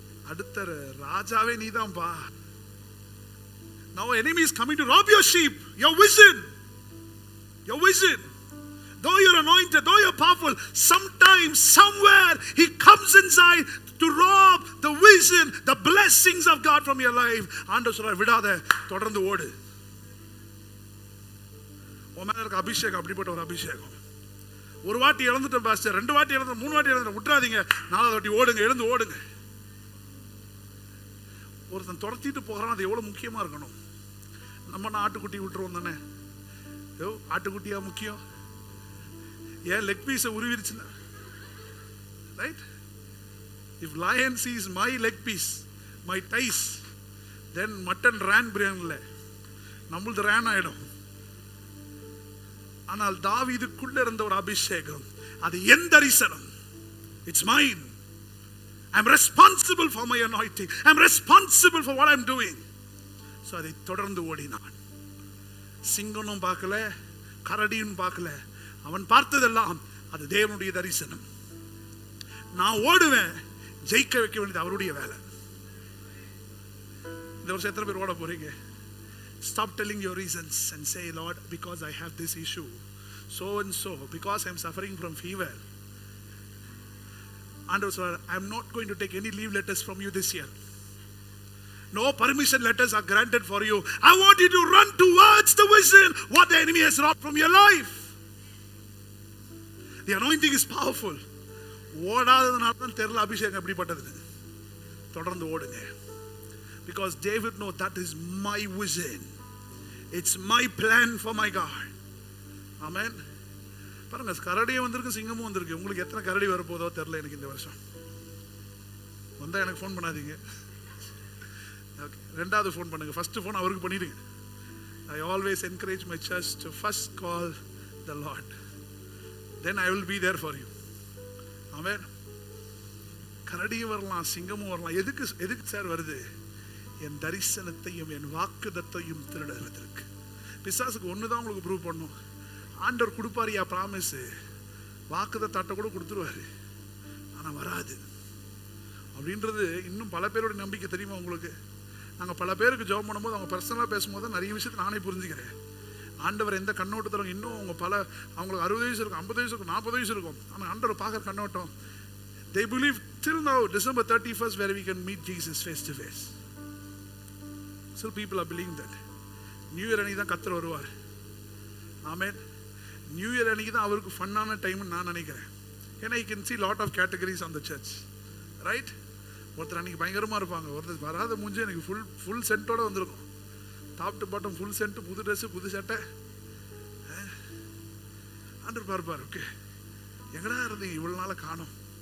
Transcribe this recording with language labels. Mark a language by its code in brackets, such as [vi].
[ta] அடுத்த ராஜாவே நீதான்பா. [en] Now enemy is coming to rob your sheep, your vision. Your vision. Though you're anointed, though you're powerful, sometimes, somewhere, he comes inside to rob the vision, the blessings of God from your life. [ta] ஆண்டவர் சொல்றார், விடாத, தொடர்ந்து ஓடு. உன் மேல இருக்க அபிஷேகம் அப்படிப்பட்ட ஒரு அபிஷேகம். ஒரு வாட்டி இழந்துட்டேன் பாஸ்டர், 2 வாட்டி இழந்து, 3 வாட்டி இழந்து, விட்டுறாதீங்க. 4வது வாட்டி ஓடுங்க, எழுந்து ஓடுங்க. ஒருத்தன் துரத்திட்டு போகிறான், அது எவ்வளவு முக்கியமா இருக்கணும். நம்ம ஆட்டுக்குட்டி விட்டுருவோம் தானே, ஆட்டுக்குட்டியா முக்கியம்? ஏன் லெக் பீஸை உருவிருச்சுன்னா, right? [en] If lion sees my leg piece, my thighs, then mutton ran [ta] பிரியாணில நம்மளது ரேன் ஆயிடும். ஆனால் தாவீதுக்குள்ள இருந்த ஒரு அபிஷேகம், அது என் தரிசனம். [en] It's mine. I'm responsible for my anointing. I'm responsible for what I'm doing. [ta] So அதை தொடர்ந்து ஓடினான். சிங்கனும் பார்க்கல, கரடியும் பார்க்கல. அவன் பார்த்ததெல்லாம் அது தேவனுடைய தரிசனம். நான் ஓடுவேன், ஜெயிக்க வைக்க வேண்டியது அவருடைய வேலை. இந்த வருஷம் எத்தனை பேர் ஓட போறீங்க? [en] Stop telling your reasons and say, Lord, because I have this issue, so and so, because I'm suffering from fever. Andrew sir, I'm not going to take any leave letters from you this year. No permission letters are granted for you. I want you to run towards the vision, what the enemy has robbed from your life. The anointing is powerful. [ta] ஓடாததுனால தான் தெரியல அபிஷேகம் எப்படிப்பட்டது. தொடர்ந்து ஓடுங்க. [en] Because David know that is my vision. It's my plan for my God. Amen. [ta] பாருங்க, கரடியும் வந்திருக்கு, சிங்கமும் வந்திருக்கு. உங்களுக்கு எத்தனை கரடி வரப்போதோ தெரியல எனக்கு இந்த வருஷம். வந்தா எனக்கு ஃபோன் பண்ணாதீங்க. ஓகே, ரெண்டாவது ஃபோன் பண்ணுங்க. ஃபர்ஸ்ட் ஃபோன் அவருக்கு பண்ணிடுங்க. [en] I always encourage my church to first call the Lord. Then I will be there for you. [ta] Amen. கரடியும் வரலாம், சிங்கமும் வரலாம். எதுக்கு சார் வருது? என் தரிசனத்தையும் என் வாக்குதத்தையும் திருடுவதற்கு. பிசாசுக்கு ஒண்ணுதான் உங்களுக்கு ப்ரூவ் பண்ணும். ஆண்டவர் கொடுப்பாரியா ப்ராமிஸ், வாக்குதத்தை கூட கொடுத்துருவாரு, ஆனா வராது அப்படின்றது இன்னும் பல பேரோட நம்பிக்கை. தெரியுமா உங்களுக்கு? நாங்கள் பல பேருக்கு ஜெபம் பண்ணும்போது, அவங்க பர்சனலாக பேசும்போது நிறைய விஷயத்தை நானே புரிஞ்சுக்கிறேன். ஆண்டவர் எந்த கண்ணோட்டத்தில் இன்னும் அவங்க அவங்களுக்கு 60 வயசு இருக்கும், 50 வயசு இருக்கும், 40 வயசு இருக்கும். ஆனால் ஆண்டவர் பார்க்குற கண்ணோட்டம், [en] they believe till now December 31st where we can meet Jesus face to face. Still people are believing that. [ta] New year அன்னைக்கு தான் கர்த்தர் வருவார். ஆமென். நியூ இயர் அன்னைக்கு தான் அவருக்கு ஃபன்னான டைம்னு நான் நினைக்கிறேன். ஏன்னா [en] you can see lot of categories on the church, right? [ta] ஒருத்தர் அன்னைக்கு பயங்கரமாக இருப்பாங்க, ஒருத்தர் வராத மூஞ்சி எனக்கு ஃபுல் சென்ட்டோட வந்திருக்கும். Top to bottom full send, புது ட்ரெஸ்ஸு, புது சட்டை. ஆண்டவர் பார்ப்பார், ஓகே எங்கடா இருந்தீங்க இவ்வளோ நாளாக காணோம்.